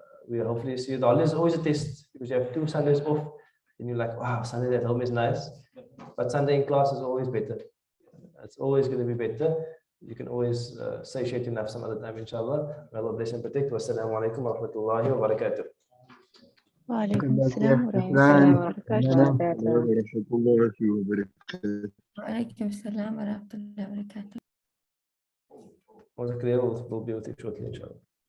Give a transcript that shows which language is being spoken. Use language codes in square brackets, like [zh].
[en] We hopefully see you. The holiday is always a test because you have 2 Sundays off and you're like, wow, Sunday at home is nice, but Sunday in class is always better. It's always going to be better. You can always satiate enough some other time, inshallah. May Allah bless and protect. [ar] Wassalamu alaikum wa rahmatullahi wa barakatuh. وعليكم السلام ورحمة الله وبركاته. وعليكم السلام ورحمة الله وبركاته. [en] Was clear, we'll be with you shortly, inshallah.